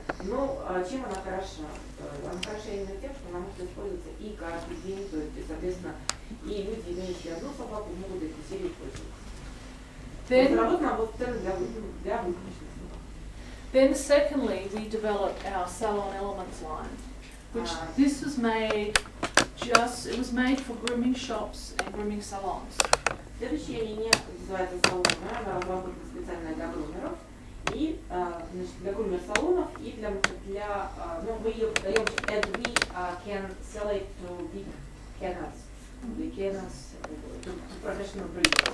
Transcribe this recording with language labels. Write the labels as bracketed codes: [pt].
[ru] Но чем она хороша? Она хороша именно тем, что она может использоваться и каждый день, то есть, соответственно, и люди, имеющие одну собаку, могут этой серией пользоваться. Разработана вот цена для выставочных собак. [en] Then secondly, we developed our Salon Elements line, which this was made it was made for grooming shops and grooming salons. [ru] Следующая линия называется салонная, она разработана специально для грумеров, и для грумер-салонов, и мы ее продаем, [en] and we can sell it to big kennels, to professional breeders.